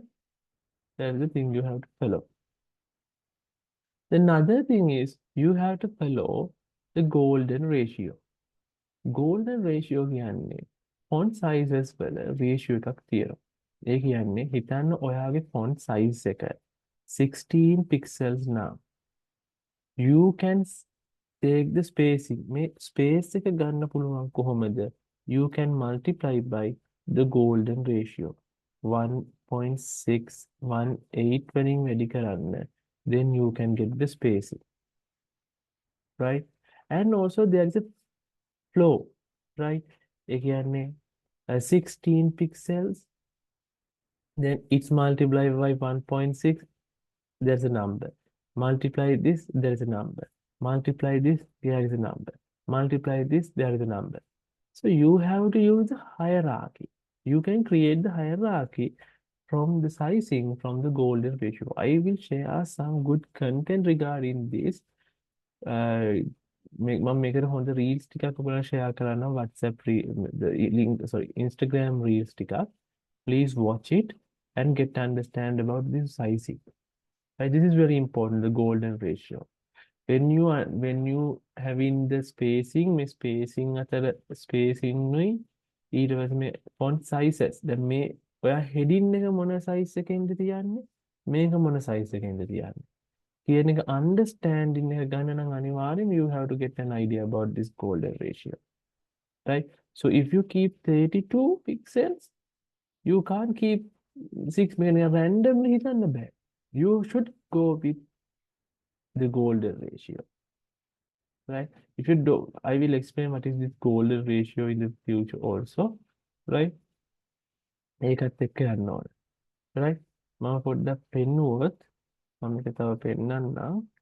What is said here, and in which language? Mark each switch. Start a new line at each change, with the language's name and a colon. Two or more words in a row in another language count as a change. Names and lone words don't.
English: That's the thing you have to follow. Another thing is you have to follow the golden ratio. Golden ratio
Sinhala: කියන්නේ
English: font sizes
Sinhala: වල ratio එකක් තියෙනවා. ඒ කියන්නේ හිතන්න ඔයාගේ
English: font size
Sinhala: එක 16
English: pixels now. You can take the spacing.
Sinhala: මේ space එක ගන්න පුළුවන් කොහොමද?
English: You can multiply by the golden ratio.
Sinhala: 1.618 වලින් වැඩි කරන්න.
English: Then you can get the spacing. Right? And also there is a flow. Right? ඒ කියන්නේ 16 pixels. Then it's multiplied by 1.6. There's a number. Multiply this, there is a number. Multiply this, there is a number. Multiply this, there is a number. So you have to use the hierarchy. You can create the hierarchy from the sizing, from the golden ratio. I will share some good content regarding this.
Sinhala: මම මේකට හොඳ reels ටිකක් ඔයගොල්ලන්ට share කරන්න
English: WhatsApp the link, sorry, Instagram reels
Sinhala: ටිකක්.
English: Please watch it and get to understand about this sizing. Right, this is very important, the golden ratio. When you having the spacing,
Sinhala: මේ spacing අතර spacing නුයි ඊට පස්සේ මේ
English: font sizes.
Sinhala: දැන් මේ ඔයා heading එක මොන size එකකින්ද තියන්නේ? මේක මොන size එකකින්ද තියන්නේ? කියන එක understanding එක ගන්න නම් අනිවාර්යෙන්
English: you have to get an idea about this golden ratio. Right? So if you keep 32 pixels, you can't keep 6 million randomly
Sinhala: හිතන්න බෑ.
English: You should go with the golden ratio, right? If you do, I will explain what is this golden ratio in the future also, right?
Sinhala: ඒකත් එක්ක යන්න ඕනේ, right? මම පොඩ්ඩක් පෙන්නුවොත් මම මේක තව පෙන්නන්නම්.